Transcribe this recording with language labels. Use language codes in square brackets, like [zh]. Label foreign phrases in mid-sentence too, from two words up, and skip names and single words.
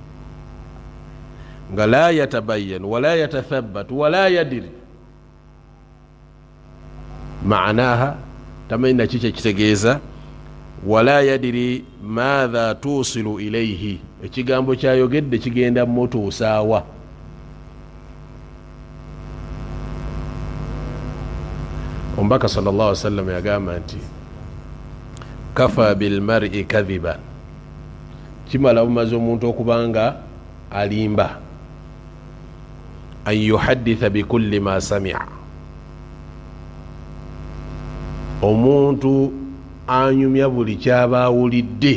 [ar] Nga لا يتبين ولا يتثبت ولا يدري معناها, [lg] tamanyi naki kyekitegeeza. [ar] ولا يدري ماذا توصل إليه, [lg] ekigambo kyayogedde kigenda mutuusaawa. Omubaka [ar] صلى الله عليه وسلم [lg] yagamba nti [ar] كفى بالمرء كذبا, [lg] kimala bumaze omuntu okubanga alimba, [ar] أن يحدث بكل ما سمع, [lg] omuntu anyumya buli kyaba awulidde.